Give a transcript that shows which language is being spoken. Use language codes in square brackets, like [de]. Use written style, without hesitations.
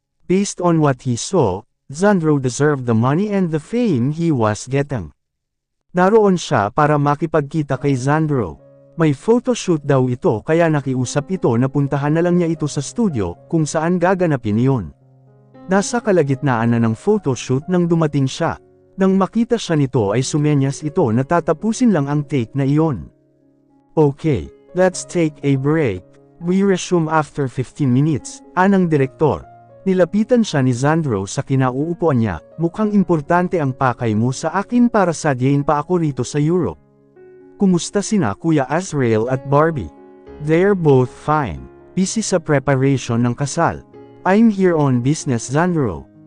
[en] Based on what he saw, Zandro deserved the money and the fame he was getting. [tl] Naroon siya para makipagkita kay Zandro. May photoshoot daw ito kaya nakiusap ito na puntahan na lang niya ito sa studio kung saan gaganapin iyon. Nasa kalagitnaan na ng photoshoot nang dumating siya. Nang makita siya nito ay sumenyas ito na tatapusin lang ang take na iyon. [en] Okay, let's take a break. We resume after 15 minutes, anang direktor. [tl] Nilapitan siya ni Zandro sa kinauupuan niya, mukhang importante ang pakay mo sa akin para sadyain pa ako rito sa Europe. Kumusta sina Kuya Azrael at Barbie? [en] They're both fine. [tl] Busy sa preparation ng kasal. [en] I'm here on business, Zandro.